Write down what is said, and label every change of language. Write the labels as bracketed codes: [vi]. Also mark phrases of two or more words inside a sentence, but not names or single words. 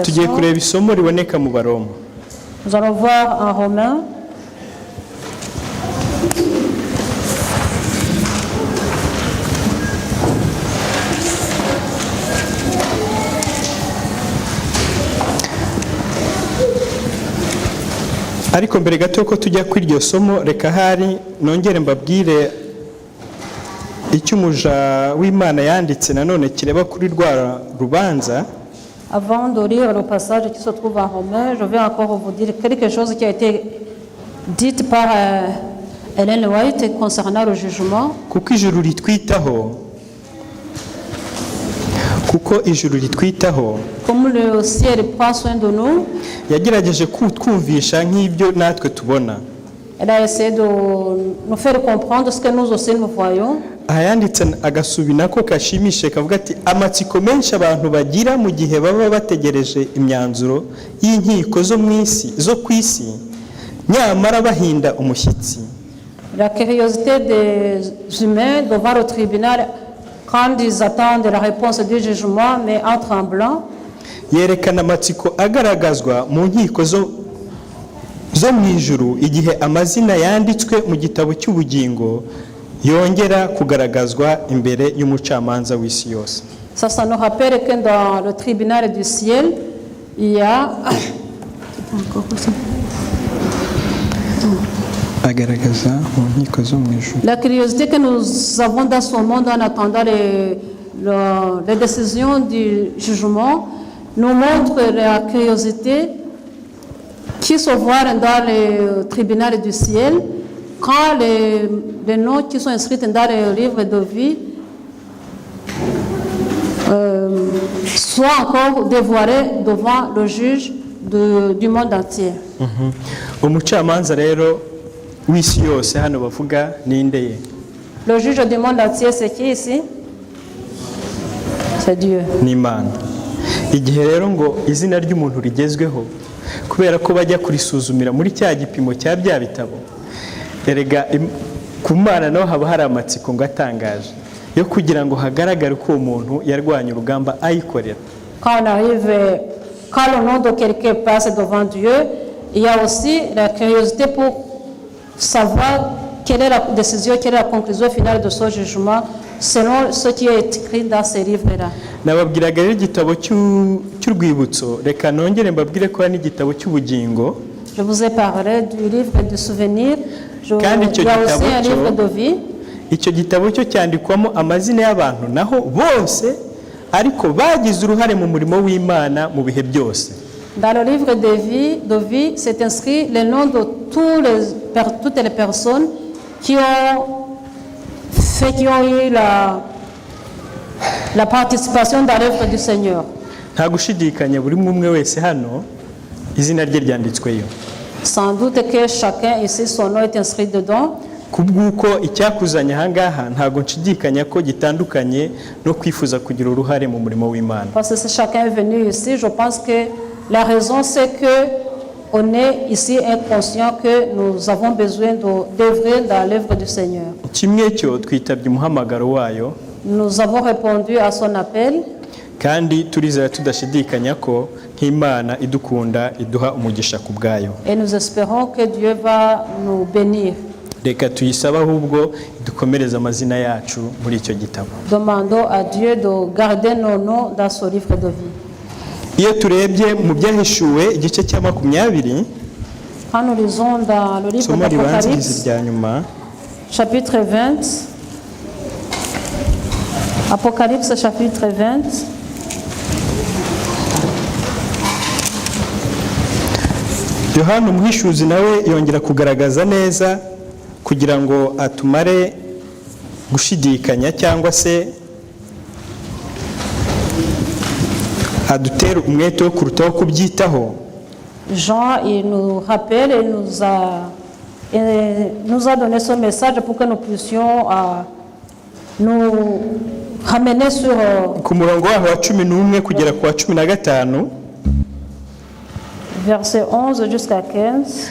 [rw] Tugiye kureba isomo riboneka mu Baroma. [fr] Nous allons voir en Romains. [rw] Ariko mbere gato ko tujya kuri iryo somo, reka hari nongere mbabwire icyo umuja w'Imana yanditse nanone kireba kuri rwa rubanza. [fr] Avant de lire le passage qui se trouve en Romains, je vais encore vous dire quelque chose qui a été dit par Ellen White concernant le jugement. [rw] Kuko ijuru ritwitaho, [fr] Comme le ciel prend soin de nous, [rw] yagerageje kutwumvisha nk'ibyo natwe tubona. [fr] elle a essayé de nous faire comprendre ce que nous aussi nous voyons. [rw] Ayanditse agasubi nako kashimishe kavuga ati amatsiko menshi abantu bagira mu gihe baba bategereje imyanzuro y'inkiko zo ku isi, nyamara bahinda umushyitsi. [fr] La curiosité des humains devant le tribunal quand ils attendent la réponse du jugement, mais en tremblant. [rw] Yerekana amatsiko agaragazwa mu nkiko zo mu ijuru igihe amazina yanditswe mu gitabo cy'ubugingo yongera kugaragazwa imbere y'umucamanza w'isi yose. [fr] Ça nous rappelle que dans le tribunal du ciel, il y a [rw] agaragaza mu nkiko zo mu ijuru. [fr] La curiosité que nous avons dans ce monde en attendant les décisions du jugement nous montre la curiosité qui se voit dans le tribunal du ciel quand les noms qui sont inscrits dans le livre de vie soit encore dévoilé devant le juge du monde entier. [rw] umucamanza rero w'isi yose hano bavuga ninde ye? [fr] Le juge du monde entier, c'est qui ici? C'est Dieu. [rw] Ni Imana. Igihe rero ngo izina ry'umuntu rigezweho kubera ko bajya kurisuzumira muri cya gipimo cya bya bitabo, erega ku Mana naho haba hari amatsiko ngo atangaje yo kugira ngo hagaragare ko uwo muntu yarwanya urugamba ayikorera. [fr] Quand le nom de quelqu'un passe devant Dieu, il y a aussi la curiosité pour savoir quelle est la décision, quelle est la conclusion finale de ce jugement selon ce qui est écrit dans ces livres-là. [rw] Nababwiraga rero igitabo cy'urwibutso, reka nongere mbabwire ko hari n'igitabo cy'ubugingo. [fr] Je vous ai parlé du livre de souvenirs, il y a aussi un livre de vie. [rw] Icyo gitabo cyo cyandikwamo amazina y'abantu naho bose ariko bagize uruhare mu murimo w'Imana mu bihe byose. [fr] Dans le livre de vie, c'est inscrit le nom de toutes les personnes qui ont eu la participation dans l'œuvre du Seigneur. [rw] Nta gushidikanya buri umwe wese hano izina rye ryanditsweyo. [fr] Sans doute que chacun ici son nom est inscrit dedans. [rw] Kubw'uko icyakuzanye aha ngaha ntabwo nshidikanya ko gitandukanye no kwifuza kugira uruhare mu murimo w'Imana. [fr] Parce que si chacun est venu ici, je pense que la raison c'est que on est ici inconscient que nous avons besoin d'œuvrer dans l'œuvre du Seigneur. [rw] Kimwe cyo twitabye umuhamagaro wayo. [fr] Nous avons répondu à son appel. [rw] Kandi turizera tudashidikanya ko nk'Imana idukunda iduha umugisha ku bwayo. [fr] Et nous espérons que Dieu va nous bénir. [rw] Reka tuyisaba ahubwo dukomereza amazina yacu muri icyo gitabo. [fr] Demandons à Dieu de garder nos noms dans ce livre de vie. [rw] Iyo turebye mu byahishuwe igice cya 20, [fr] quand nous lisons dans le livre d'Apocalypse, chapitre 20, Apocalypse chapitre 20, [rw] Yohana umuhishuzi nawe yongera kugaragaza neza kugira ngo atumare gushidikanya cyangwa se adutere umwete wo kurutaho kubyitaho. [fr] Jean, il nous rappelle et nous a donné ce message pour que nous puissions nous ramener sur [rw] ku murongo waho wa 11 kugera ku wa 15, [fr] verset 11 jusqu'à 15.